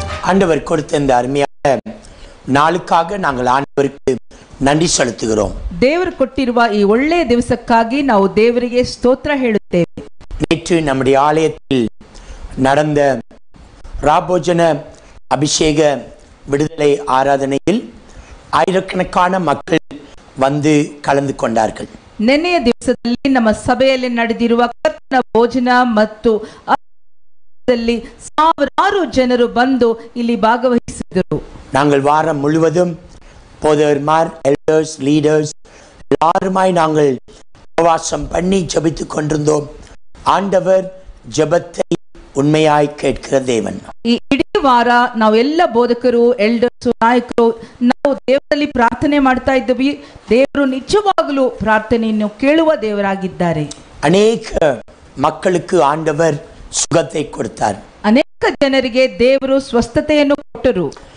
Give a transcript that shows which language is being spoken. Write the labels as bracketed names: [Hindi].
[Tamil] ஆண்டவர் கொடுத்த இந்த அருமையான நாளுக்காக நாங்கள் ஆண்டவருக்கு நன்றி செலுத்துகிறோம். [Kannada] ದೇವರು ಕೊಟ್ಟಿರುವ ಈ ಒಳ್ಳೆಯ ದಿವಸಕ್ಕಾಗಿ ನಾವು ದೇವರಿಗೆ ಸ್ತೋತ್ರ ಹೇಳುತ್ತೇವೆ. [Tamil] நேற்று நம்முடைய ஆலயத்தில் நடந்த ராபோஜன அபிஷேக விடுதலை ஆராதனையில் ஆயிரக்கணக்கான மக்கள் வந்து கலந்து கொண்டார்கள். [Kannada] ನೆನ್ನೆಯ ದಿವಸದಲ್ಲಿ ನಮ್ಮ ಸಭೆಯಲ್ಲಿ ನಡೆದಿರುವ ಕರ್ತನ ಭೋಜನ ಮತ್ತು ದಿವಸದಲ್ಲಿ ಸಾವಿರಾರು ಜನರು ಬಂದು ಇಲ್ಲಿ ಭಾಗವಹಿಸಿದರು. [Tamil] நாங்கள் வாரம் முழுவதும் போதகர்மார், எல்டர்ஸ், லீடர்ஸ் எல்லாருமாய் நாங்கள் உபவாசம் பண்ணி ஜெபித்துக் கொண்டிருந்தோம். ஆண்டவர் ஜெபத்தை உண்மையாய் கேட்கிற தேவன். [Kannada] ಈ ಇಡೀ ವಾರ ನಾವೆಲ್ಲ ಬೋಧಕರು, ಎಲ್ಡರ್ಸ್, ನಾಯಕರು ನಾವು ದೇವರಲ್ಲಿ ಪ್ರಾರ್ಥನೆ ಮಾಡ್ತಾ ಇದ್ದೀವಿ. ದೇವರು ನಿಜವಾಗಲೂ ಪ್ರಾರ್ಥನೆಯನ್ನು ಕೇಳುವ ದೇವರಾಗಿದ್ದಾರೆ. [Tamil] அநேக மக்களுக்கு ஆண்டவர் சுகத்தை கொடுத்தார். [Kannada] ಅನೇಕ ಜನರಿಗೆ ದೇವರು ಸ್ವಸ್ಥತೆಯನ್ನು ಕೊಟ್ಟರು.